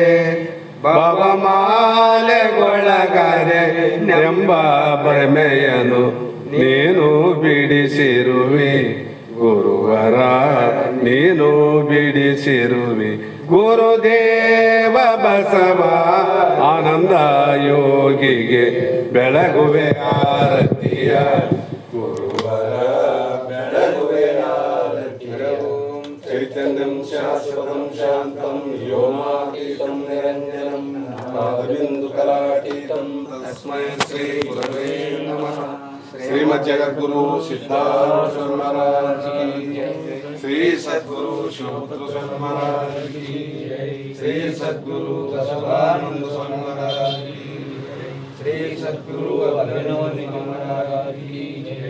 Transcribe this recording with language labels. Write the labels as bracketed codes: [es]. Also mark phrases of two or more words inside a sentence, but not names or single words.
[kn] ಭವಮಾಲೆಗೊಳಗಾದೆ ನೆಂಬ ಭ್ರಮೆಯನು ನೀನು ಬಿಡಿಸಿರುವೆ, ಗುರುವರ ನೀನು ಬಿಡಿಸಿರುವೆ. ಗುರುದೇವ ಬಸವ ಆನಂದ ಯೋಗಿಗೆ ಬೆಳಗುವೆ ಆರತಿಯ, ಗುರುವರ ಬೆಳಗುವೆ ಆರತಿಯ. [sa] ಚೈತನ್ಯಂ ಶಾಶ್ವತಂ ಶಾಂತಂ ವ್ಯೋಮಾತೀತಂ ನಿರಂಜನಂ ಪಾದಬಿಂದು ಕಲಾತೀತಂ ತಸ್ಮೈ ಶ್ರೀ ಗುರವೇ ನಮಃ. [hi] ಶ್ರೀಮದ್ ಜಗದ್ಗುರು ಸಿದ್ಧಾರೂಢ महाराज की जय. ಶ್ರೀ ಸದ್ಗುರು ಶಿವಪುತ್ರ ಸ್ವಾಮಿ महाराज की जय. ಶ್ರೀ ಸದ್ಗುರು ಬಸವಾನಂದ ಸ್ವಾಮಿ महाराज की जय. ಶ್ರೀ ಸದ್ಗುರು ಅಭಿನವ महाराज की जय.